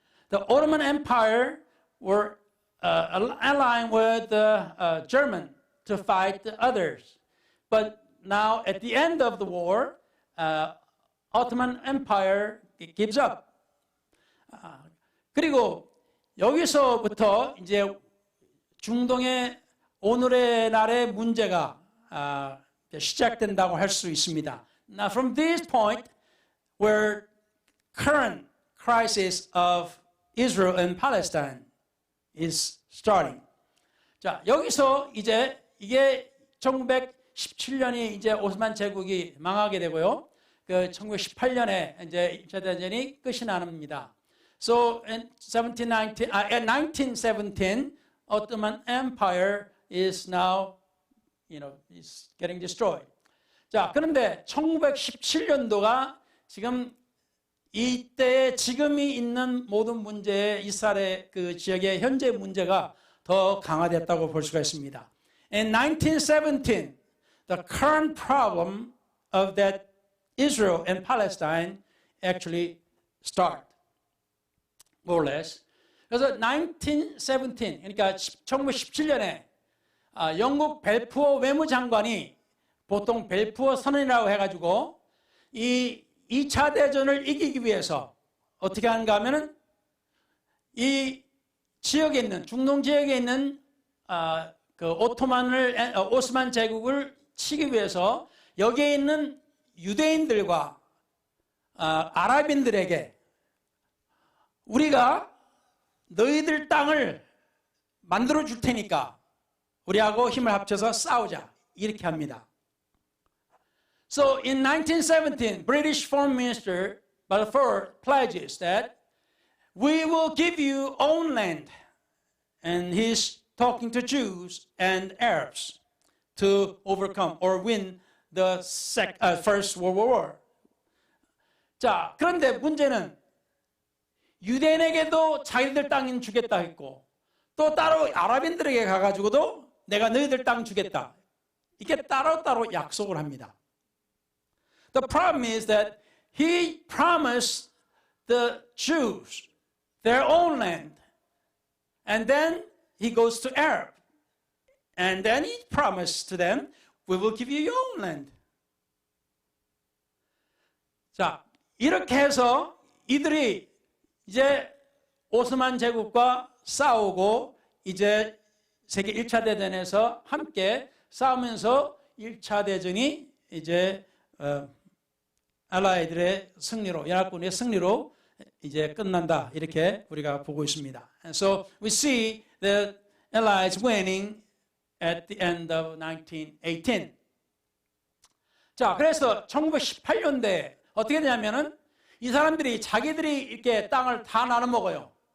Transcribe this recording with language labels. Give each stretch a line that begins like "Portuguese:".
English: The Ottoman Empire were allying with the German to fight the others. But now at the end of the war, Ottoman Empire gives up.
Korean: 그리고 여기서부터 이제 중동의 오늘의 날의 문제가 시작된다고 할 수 있습니다.
English: Now from this point, where current crisis of Israel and Palestine is starting.
Korean: 자, 여기서 이제 이게 1917년이 이제 오스만 제국이 망하게 되고요. 그 1918년에 이제 1차 대전이 끝이 납니다.
English: So in 1917, Ottoman Empire is now, is getting destroyed.
Korean: 자, 그런데 1917년도가 지금 이때의 지금이 있는 모든 문제의 이스라엘 그 지역의 현재 문제가 더 강화됐다고 볼 수가 있습니다.
English: In 1917, the current problem of that Israel and Palestine actually start, more or less.
Korean: 그래서 1917, 그러니까 1917년에 영국 벨푸어 외무장관이 보통 벨푸어 선언이라고 해가지고 이 2차 대전을 이기기 위해서 어떻게 하는가 하면은 이 지역에 있는 중동 지역에 있는 그 오스만 제국을 치기 위해서 여기에 있는 유대인들과 아랍인들에게 우리가 너희들 땅을 만들어 줄 테니까 우리하고 힘을 합쳐서 싸우자 이렇게 합니다.
English: So in 1917, British Foreign Minister Balfour pledges that we will give you own land, and he's talking to Jews and Arabs to overcome or win the First World War.
Korean: 자, 그런데 문제는 유대인에게도 자기들 땅 주겠다 했고 또 따로 아랍인들에게 가가지고도 내가 너희들 땅 주겠다. 이게 따로따로 약속을 합니다.
English: The problem is that he promised the Jews their own land, and then he goes to Arab, and then he promised to them, we will give you your own land.
Korean: 자, 이렇게 해서 이들이 이제 오스만 제국과 싸우고 이제 세계 1차 대전에서 함께 싸우면서 1차 대전이 이제 알라이들의 승리로, 연합군의 승리로 이제 끝난다 이렇게 우리가 보고 있습니다.
English: And so we see the Allies winning at the end of 1918.
Korean: 자, 그래서 1918년대 어떻게 되냐면은 이 사람들이 자기들이 이렇게 땅을 다 나눠 먹어요.